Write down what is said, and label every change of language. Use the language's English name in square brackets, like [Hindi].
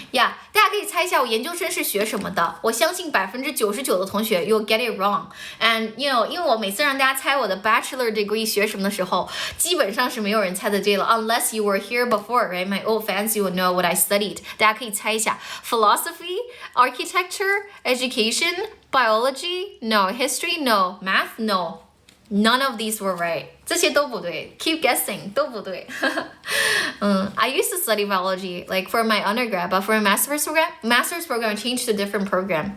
[Chinese] Yeah, 大家可以猜一下我研究生是学什么的。我相信99%的同学 [English] you'll get it wrong. [Chinese] And 因为我每次让大家猜我的 bachelor degree 学什么的时候，基本上是没有人猜得对了 [English] unless you were here before, right? My old fans, you will know what I studied. [Chinese] 大家可以猜一下 [English] philosophy, architecture, education, biology, no, history, no, math, no. None of these were right. [Chinese] 这些都不对 [English] Keep guessing [Chinese] 都不对 [English] I used to study biology like for my undergrad, but for my master's program I changed to a different program.